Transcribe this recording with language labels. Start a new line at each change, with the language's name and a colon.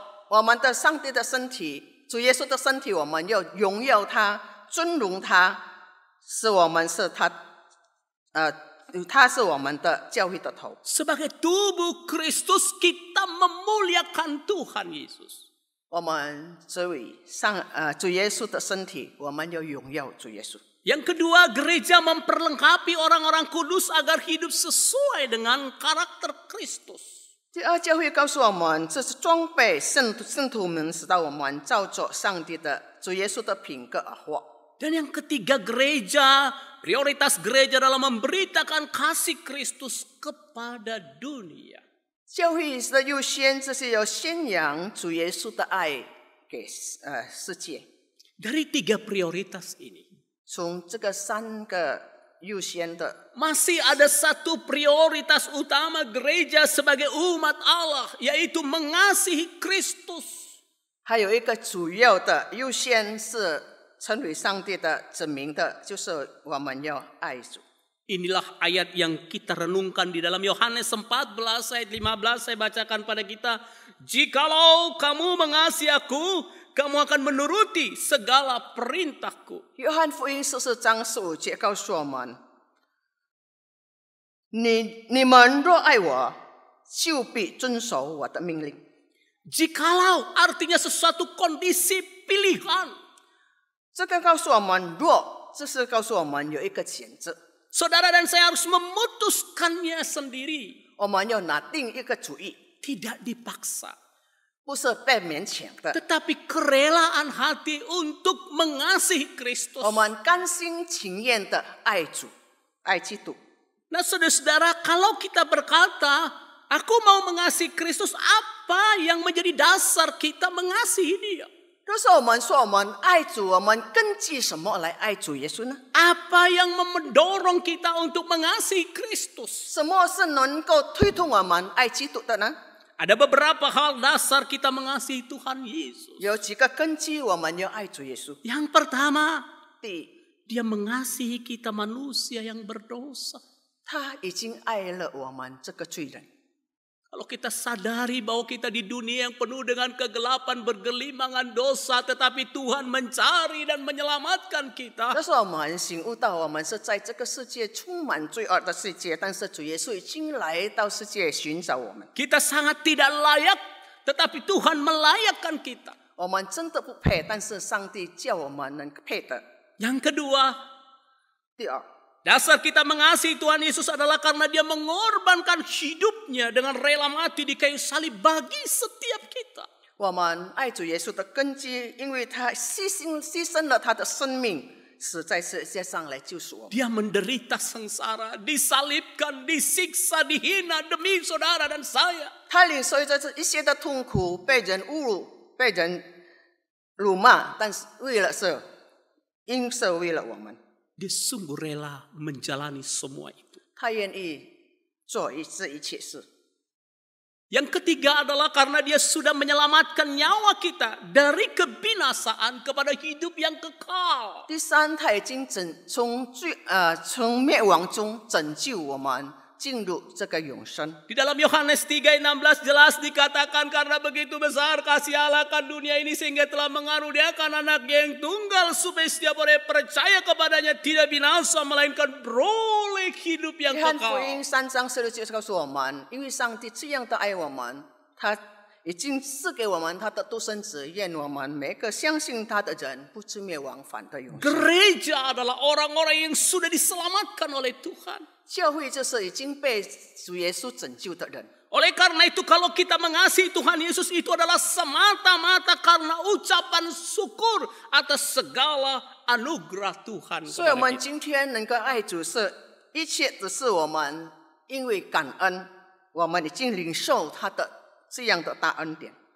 Chinese: 我们的上帝的身体，主耶稣的身体，我们要荣耀他，尊荣他，是我们是他，他是我们的教会的头。
Indonesian: Sebagai tubuh Kristus, kita memuliakan Tuhan Yesus.
Chinese: 我们作为主耶稣的身体，我们要荣耀主耶稣。
Indonesian: Yang kedua, gereja memperlengkapi orang-orang kudus agar hidup sesuai dengan karakter Kristus.
Chinese: 第二，教会告诉我们，这是装备圣徒们，使到我们照着上帝的主耶稣的品格而活。
Indonesian: Dan yang ketiga, prioritas gereja adalah memberitakan kasih Kristus kepada dunia.
Chinese: 教会的优先，这是要宣扬主耶稣的爱给世界。
Indonesian: Dari 3 prioritas ini,
Chinese: 从这个3个优先的，
Indonesian: masih ada satu prioritas utama gereja sebagai umat Allah, yaitu mengasihi Kristus.
Chinese: 还有一个主要的优先是成为上帝的子民的，就是我们要爱主。
Indonesian: Inilah ayat yang kita renungkan di dalam Yohanes 14 ayat 15. Saya bacakan pada kita. Jikalau kamu mengasihi aku, kamu akan menuruti segala perintahku.
Chinese: 约翰福音14章15节告诉我们：你们若爱我，就必遵守我的命令。
Indonesian: Jikalau artinya sesuatu kondisi pilihan.
Chinese: 这个告诉我们，若这是告诉我们有一个选择，
Indonesian: Saudara dan saya harus memutuskannya sendiri.
Chinese: 我们要拿定一个主意，
Indonesian: Tidak dipaksa.
Chinese: 不是被勉强的。
Indonesian: Tetapi kerelaan hati untuk mengasihi Kristus.
Chinese: 我们甘心情愿的爱主，爱基督。
Indonesian: Nah saudara-saudara, kalau kita berkata, aku mau mengasihi Kristus, apa yang menjadi dasar kita mengasihi Dia?
Chinese: 若是我们说我们爱主，我们根据什么来爱主耶稣呢？
Indonesian: Apa yang mendorong kita untuk mengasihi Kristus?
Chinese: 什么是能够推动我们爱基督的呢？
Indonesian: Ada beberapa hal dasar kita mengasihi Tuhan Yesus.
Chinese: 有几个根基我们要爱主耶稣。
Indonesian: Yang pertama,
Chinese: 第一，
Indonesian: Dia mengasihi kita manusia yang berdosa.
Chinese: 他已经爱了我们这个罪人。
Indonesian: Kalau kita sadari bahwa kita di dunia yang penuh dengan kegelapan, bergelimangan dosa, tetapi Tuhan mencari dan menyelamatkan kita.
Chinese: 但是我们醒悟到，我们是在这个世界充满罪恶的世界，但是主耶稣已经来到世界寻找我们。
Indonesian: Kita sangat tidak layak, tetapi Tuhan melayakkan kita.
Chinese: 我们真的不配，但是上帝叫我们能配得。
Indonesian: Yang kedua,
Chinese: 第二，
Indonesian: dasar kita mengasihi Tuhan Yesus adalah karena Dia mengorbankan hidupnya dengan rela mati di kayu salib bagi setiap kita.
Chinese: 我们爱主耶稣的根基，因为他牺牲了他的生命，死在世界上来救赎我们。
Indonesian: Dia menderita sengsara, disalibkan, disiksa, dihina demi saudara dan saya.
Chinese: 他领受着这一切的痛苦，被人侮辱，被人辱骂，但是因是为了我们，
Indonesian: Dia sungguh rela menjalani semua itu.
Chinese: 他愿意做这一切事。
Indonesian: Yang ketiga adalah karena Dia sudah menyelamatkan nyawa kita dari kebinasaan kepada hidup yang kekal.
Chinese: 第三，他已经从灭亡中拯救我们，进入这个永生。
Indonesian: Di dalam Yohanes 3:16 jelas dikatakan karena begitu besar kasih Allah akan dunia ini sehingga telah mengaruniakan anaknya yang tunggal supaya setiap orang yang percaya kepadanya tidak binasa melainkan beroleh hidup yang
Chinese: 约翰福
Indonesian: kekal.
Chinese: 音3章16节告诉我们，因为上帝这样的爱我们，他已经赐给我们他的独生子，愿我们每个相信他的人不至灭亡，反得永生。
Indonesian: Gereja adalah orang-orang yang sudah diselamatkan oleh Tuhan.
Chinese: 教会就是已经被主耶稣拯救的人。
Indonesian: Oleh karena itu kalau kita mengasihi Tuhan Yesus itu adalah semata-mata karena ucapan syukur atas segala anugerah Tuhan
Chinese: 所以我们
Indonesian: kita.
Chinese: 今天能够爱主，是一切只是我们因为感恩，我们已经领受他的这样的大恩典。